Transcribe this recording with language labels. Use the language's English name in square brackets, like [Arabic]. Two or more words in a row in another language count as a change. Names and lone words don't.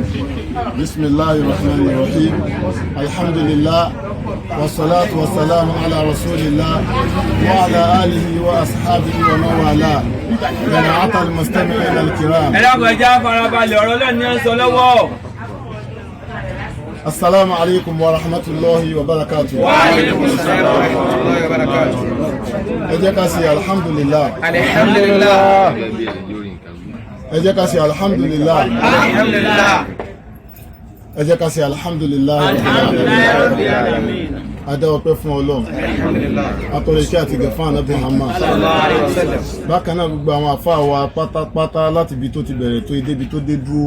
[Arabic] بسم الله الرحمن الرحيم الحمد لله والصلاة والسلام على رسول الله وعلى آله وأصحابه ومن والاه جماعة المستمعين الكرام. السلام عليكم ورحمة الله وبركاته. وعليكم السلام ورحمة الله وبركاته. [Yoruba] ẹ jẹ́ ká sí alhamdulillah. [Arabic] Alhamdulillah. [Yoruba] ẹ jẹ́ ká sí alhamdulillah. [Arabic] Alhamdulillah. [Yoruba] ẹ jẹ́ ká sí alhamdulillah. adá ọpẹ́ fún Ọlọ́run. atọrọ ìkẹ́ àti gẹ̀fà Ànábì Muhammad. bákan náà gbogbo àwọn àfáà wa pátápátá láti ibi tó ti bẹ̀rẹ̀ tó débi tó dé dúró.